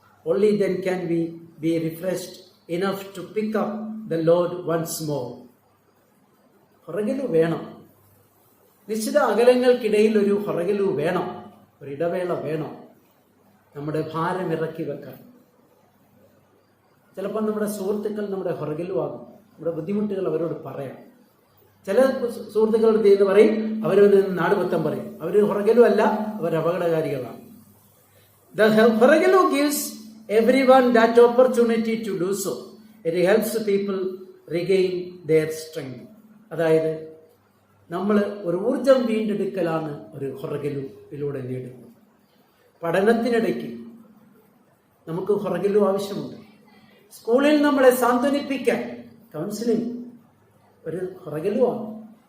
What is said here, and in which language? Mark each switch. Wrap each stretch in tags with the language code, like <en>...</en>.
<en>Only then can we be refreshed enough to pick up the load once more.</en> <ml>ഹൊറകലു വേണം. നിശ്ചിത അകലങ്ങൾക്കിടയിൽ ഒരു ഹൊറകലു വേണം, ഒരു ഇടവേള വേണം നമ്മുടെ ഭാരം ഇറക്കി വെക്കാൻ. ചിലപ്പോൾ നമ്മുടെ സുഹൃത്തുക്കൾ നമ്മുടെ ഹൊറകലു ആകും. നമ്മുടെ ബുദ്ധിമുട്ടുകൾ അവരോട് പറയാം. ചില സുഹൃത്തുക്കളുടെ എന്ന് പറയും, അവരവരിൽ നിന്ന് നാട് മൊത്തം പറയും. അവർ ഹൊറകലു അല്ല, അവർ അപകടകാരികളാണ്.</ml> <en>The ഹൊറകലു gives everyone that opportunity to do so. It helps people regain their strength.</en> <ml>അതായത് നമ്മൾ ഒരു ഊർജം വീണ്ടെടുക്കലാണ് ഒരു ഹൊറകലുവിലൂടെ നേടുന്നത്. പഠനത്തിനിടയ്ക്ക് നമുക്ക് ഹൊറകലു ആവശ്യമുണ്ട്. സ്കൂളിൽ നമ്മളെ സാന്ത്വനിപ്പിക്കാൻ കൗൺസിലിംഗ് ഒരു ഹൊറകലുവാണ്.</ml>